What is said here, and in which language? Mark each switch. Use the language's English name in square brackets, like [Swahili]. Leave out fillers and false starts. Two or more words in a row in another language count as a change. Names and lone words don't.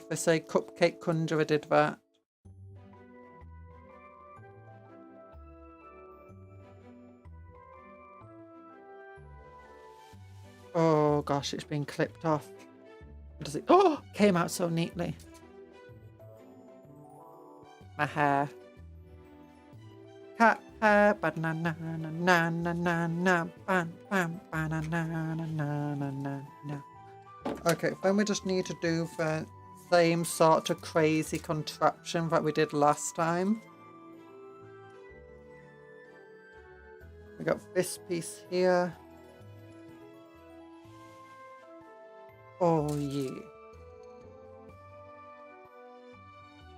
[English] They say Cupcake Conjuror did that. Oh gosh, it's been clipped off. What does it? Oh, came out so neatly. My hair. Cat hair. Banana na na na na ban ban banana na na na na. Okay, then we just need to do the same sort of crazy contraption that we did last time. We got this piece here. Oh yeah.